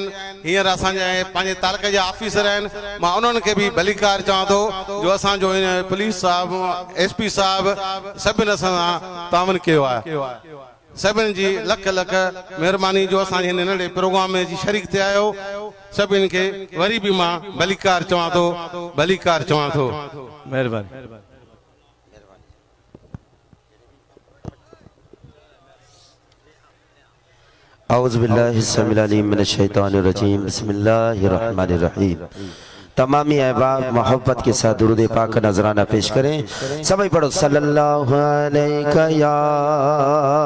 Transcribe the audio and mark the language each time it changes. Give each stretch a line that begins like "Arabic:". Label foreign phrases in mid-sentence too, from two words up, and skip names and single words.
Sindhi: हींअर असांजा पंहिंजे तालुक जा ऑफिसर आहिनि। मां उन्हनि खे बि भलीकार चवां थो जो असांजो पुलिस साहब एसपी साहब सभिनि असां सां तावन कयो आहे। सभिनि जी लख लख महिरबानी जो असांजे हिन नंढे प्रोग्राम में जी शरीक थिया आहियो। सभिनि खे वरी बि मां भलीकार चवां थो, भलीकार चवां थो। महिरबानी।
Arabic: أعوذ بالله السميع العليم من الشيطان الرجيم. بسم الله الرحمن الرحيم.
Urdu: تمامی احباب محبت کے ساتھ درود پاک نذرانہ پیش کریں. سبھی پڑھو
Arabic: صلى الله عليه يا